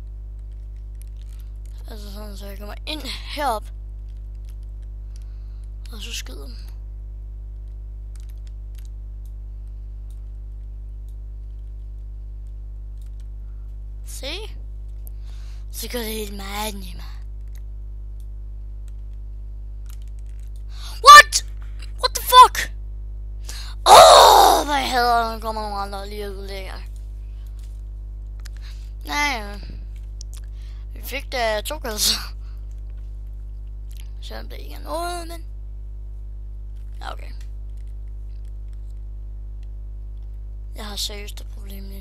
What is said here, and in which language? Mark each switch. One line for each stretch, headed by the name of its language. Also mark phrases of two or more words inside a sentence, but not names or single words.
Danish: Altså sådan, så jeg kommer ind herop. Og så skyder dem. Se? Så gør det helt meget nemmere.
English: What? What the fuck?
Danish: Hvad jeg hader, når der kommer nogle andre lige ud længere. Nej, vi fik da 2 kills. Selvom det ikke er noget, men... ja, okay. Jeg har seriøst et problem lige nu.